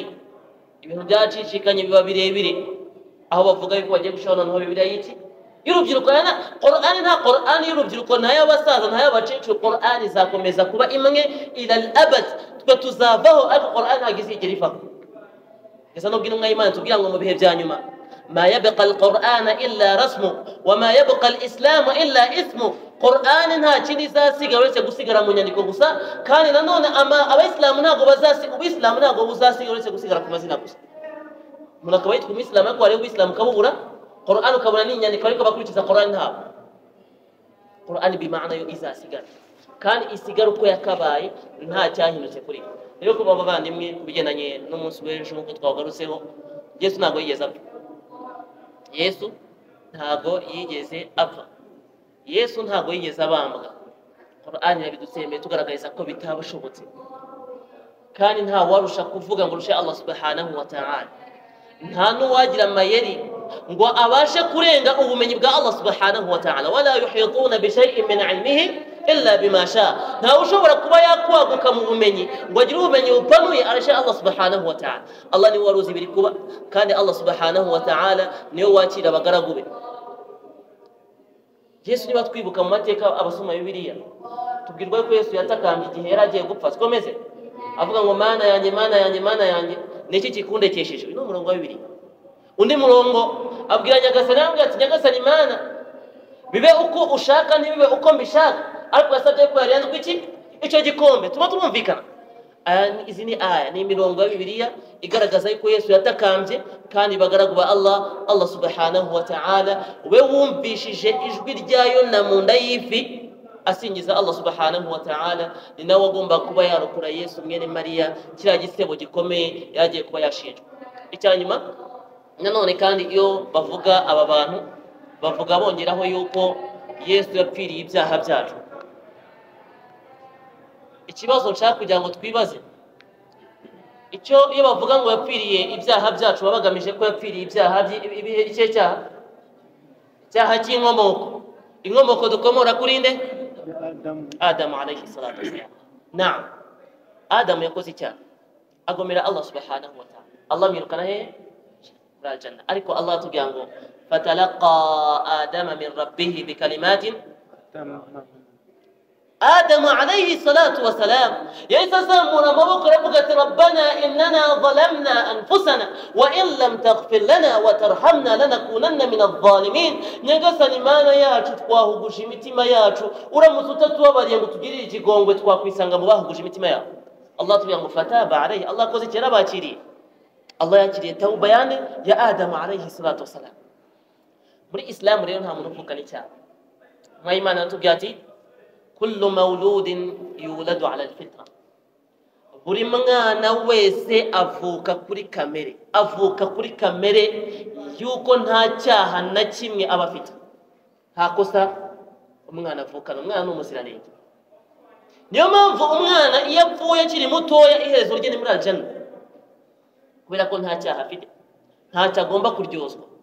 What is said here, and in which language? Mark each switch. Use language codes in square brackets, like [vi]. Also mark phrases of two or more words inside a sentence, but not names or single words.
[rw] Ibintu byacicikanye biba birebire aho bavuga yuko bagiye gushaho noneho Bibiliya y'iki y'urubyiruko. Qur'an nta Qur'an y'urubyiruko ntayo abasaza ntayo abaciciro. Qur'an izakomeza kuba imwe [ar] إلى الأبد [rw] twe tuzavaho ariko Qur'an ntagizigera ivaho. Esa no bw'intumwa y'Imana tubwira ngo mu bihe bya nyuma [ar] ما يبقى القرآن إلا رسمه وما يبقى الإسلام إلا اسمه. [rw] Qur'an nta kindi izasigara uretse gusigara mu nyandiko gusa kandi nanone abayisilamu ntabwo ubisilamu ntabwo buzasigara uretse gusigara ku mazina gusa. Umuntu akaba yitwa umuyisilamu ariko wareba ubisilamu ukabubura Qur'an ukabona n'inyandiko ariko bakurikiza Qur'an ntabwo. Qur'an bimana yo izasigara kandi isigara uko yakabaye nta cyahindutse kuri. Rero ko bavandimwe kubigendanye n'umunsi w'ejo nk'uko twagarutseho Yesu ntabwo yigeze apfa. Yesu ntago yigeze apfa. Yesu ntago yigeze abambwa. Qur'an yabidusemeye tugaragariza ko bitabashobotse, kandi nta warusha kuvuga ngo rushe Allah [ar] سبحانه وتعالى. [rw] Nta n'uwagira amayeri ngo abashe kurenga ubumenyi bwa Allah [ar] سبحانه وتعالى. ولا يحيطون بشيء من علمه إلا بما شاء. [rw] Nta ushobora kuba yakwaguka mu bumenyi ngo agire ubumenyi bupanuye arashe Allah [ar] سبحانه وتعالى. [rw] Allah ni waruzi biri kuba, kandi Allah [ar] سبحانه وتعالى [rw] niwe wakira abagaragu be. Yesu niba twibuka mu mateka abasoma Bibiliya, tubwirwa ko Yesu yatakambye igihe yari agiye gupfa, sikomeze avuga ngo mana yanjye, mana yanjye, mana yanjye, niki kikundekesheje. Uyu ni umurongo wa Bibiliya. Undi murongo abwira Nyagasani, avuga ati Nyagasani mana, bibe uko ushaka ntibibe uko mbishaka, ariko yasabye ko yarenzwe iki icyo gikombe. Tuba turumvikana. Izi ni aya, ni imirongo ya Bibiliya igaragaza yuko Yesu yatakambye, kandi bagaragu ba Allah [ar] سبحانه وتعالى [rw] we wumvishije ijwi ryayo na munda y'ifi asingiza Allah [ar] سبحانه وتعالى, [rw] ni nawe agomba kuba yarokora Yesu mwene Mariya kiriya gisebo gikomeye yagiye kuba yashinjwa. Icyanyuma nanone kandi iyo bavuga aba bantu bavuga bongeraho yuko Yesu yapfiriye ibyaha byacu. Ikibazo nshaka kugira ngo twibaze, icyo iyo bavuga ngo yapfiriye ibyaha byacu babagamije ko yapfiriye ibyaha icyo cyaha cy'inkomoko. Inkomoko dukomora kuri nde? Adamu [ar] عليه الصلاة والسلام. [rw] Naam, Adamu yakoze icyaha agomera Allah [ar] سبحانه وتعالى. [rw] Allah mwirukana he muri aljanna, ariko Allah atubwira ngo [ar] فتلقى آدم من ربه بكلمات. [rw] Adamu [ar] عليه الصلاة والسلام [rw] yahise azamura amaboko aravuga ati [ar] ربنا إننا ظلمنا أنفسنا وإن لم تغفر لنا وترحمنا لنكونن من الظالمين. [rw] Nyagasani mana yacu, twahuguje imitima yacu, uramutse utatubabariye ngo tugirire ikigongwe twakwisanga mu bahuguje imitima yacu. Allah atubwira ngo [ar] فتاب عليه, [rw] Allah akoze kera bakiriye. Allah yakiriye tauba yane ya Adamu [ar] عليه الصلاة والسلام. [rw] Muri Islam rero nta muntu uvukana icyaha. Imana atubwira ati [ar] كل مولود يولد على الفطرة. [rw] Buri mwana wese avuka kuri kamere, avuka kuri kamere yuko nta cyaha na kimwe aba afite, nta kosa umwana avukana. Umwana ni umuziranenge. Niyo mpamvu umwana iyo apfuye akiri mutoya iherezo rye ni muri aljanna, kubera ko nta cyaha afite, ntacyo agomba kuryozwa.